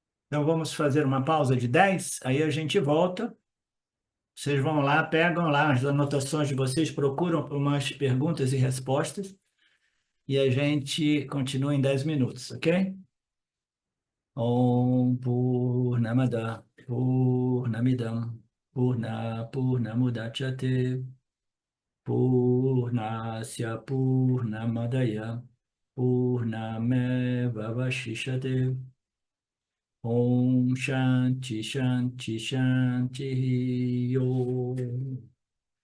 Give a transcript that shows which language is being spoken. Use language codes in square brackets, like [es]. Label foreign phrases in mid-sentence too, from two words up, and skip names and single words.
[pt] Então, vamos fazer uma pausa de 10, aí a gente volta. Vocês vão lá, pegam lá as anotações de vocês, procuram por umas perguntas e respostas, e a gente continua em 10 minutos, ok? [sa] Om Purnamada Purnamidam Purnamudachyate Purnasya Purnamadaya Purnameva Vashishate Om Shanti Shanti Shanti Yo.